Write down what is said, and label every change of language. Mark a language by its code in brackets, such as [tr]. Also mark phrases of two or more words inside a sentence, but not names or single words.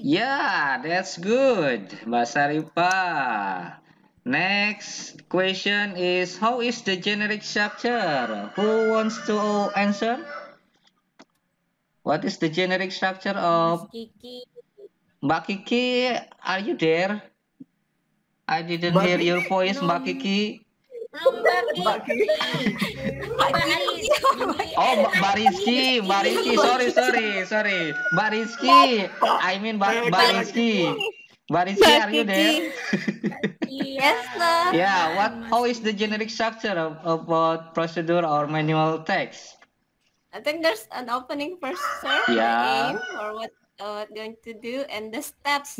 [en] Yeah, that's good, Mbak Saripa. Next question is, how is the generic structure? Who wants to answer? What is the generic structure of... Mbak Kiki, are you there? I didn't hear your voice, Mbak Kiki. Mbak Oh, Mbak Rizky, sorry. Mbak Rizky, I mean Mbak Rizky. Mbak Rizky, are you there? Yes, sir. Yeah, how is the generic structure about procedure or manual text? I think there's an opening first, sir. Yeah. The aim or what going to do and the steps.